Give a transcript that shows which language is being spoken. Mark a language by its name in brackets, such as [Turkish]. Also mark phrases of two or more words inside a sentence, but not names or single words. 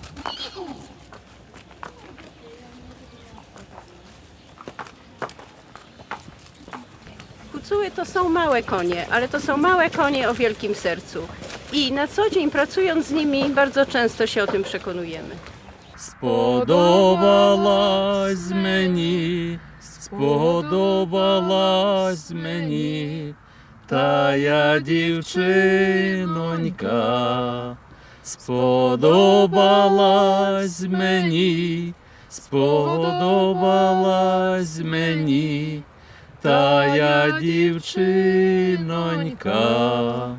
[Polish] Hucuły to są małe konie, ale to są małe konie o wielkim sercu. I na co dzień pracując z nimi bardzo często się o tym przekonujemy. [Ukrainian] Сподобалась мені тая дівчинонька. Сподобалась мені тая дівчинонька.